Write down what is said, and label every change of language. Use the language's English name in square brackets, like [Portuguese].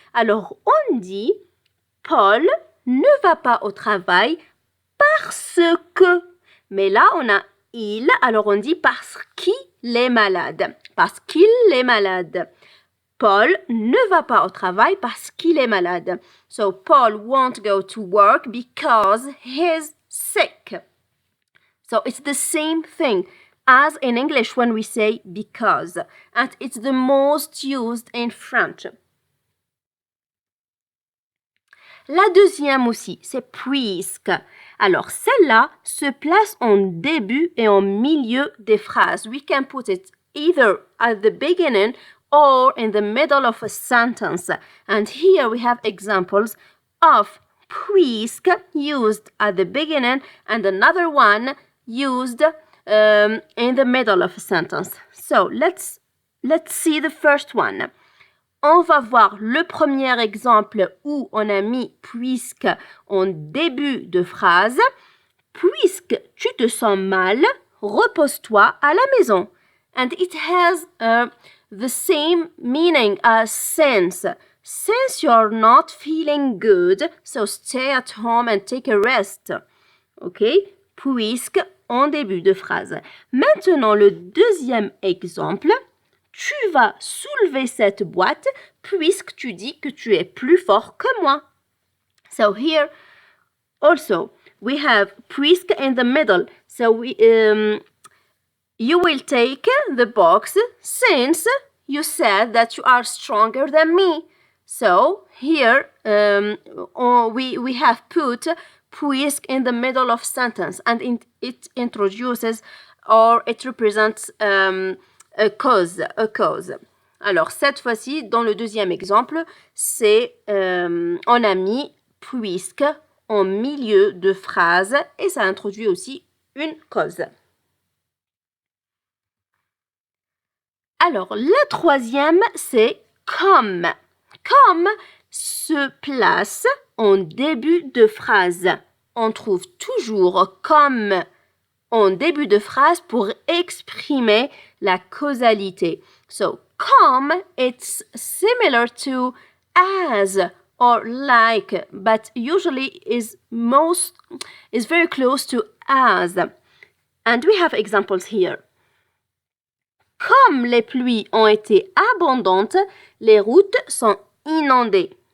[French] Alors, on dit Paul ne va pas au travail parce que. Mais là, on a il, alors on dit parce qu'il est malade. Parce qu'il est malade. Paul ne va pas au travail parce qu'il est malade. [English] So, Paul won't go to work because he's sick. So, it's the same thing as in English when we say because. And it's the most used in French. [French] La deuxième aussi, c'est puisque. Alors, celle-là se place en début et en milieu des phrases. [English] We can put it either at the beginning or in the middle of a sentence. And here we have examples of puisque used at the beginning and another one used in the middle of a sentence. So, let's see the first one. [French] On va voir le premier exemple où on a mis puisque en début de phrase. Puisque tu te sens mal, repose-toi à la maison. [English] And it has the same meaning as since. Since you're not feeling good, so stay at home and take a rest. OK? [French] Puisque en début de phrase. Maintenant, le deuxième exemple. Tu vas soulever cette boîte puisque tu dis que tu es plus fort que moi. [English] So here also we have puisque in the middle. So you will take the box since you said that you are stronger than me. So here we have put puisque in the middle of sentence and it introduces or it represents a cause. [French] Alors, cette fois-ci, dans le deuxième exemple, c'est on a mis puisque en milieu de phrase et ça introduit aussi une cause. Alors, la troisième, c'est comme. Comme se place en début de phrase. On trouve toujours comme en début de phrase pour exprimer la causalité. [English] So, comme, it's similar to as or like, but usually is very close to as. And we have examples here. [French] Comme les pluies ont été abondantes, les routes sont inondées.